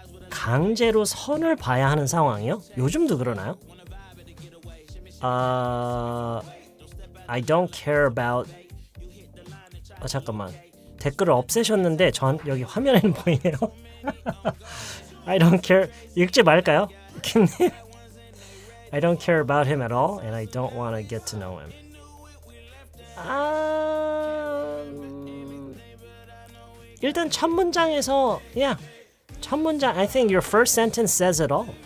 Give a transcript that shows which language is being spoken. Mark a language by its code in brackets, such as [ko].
[ko] 강제로 선을 봐야 하는 상황이요? 요즘도 그러나요? I don't care about. 잠깐만. 댓글을 없애셨는데 전 여기 화면에는 보이네요. [en] I don't care. 읽지 말까요? 김님. I don't care about him at all, and I don't want to get to know him. [ko] 일단 첫 문장에서, yeah. [en] 첫 문장, I think your first sentence says it all.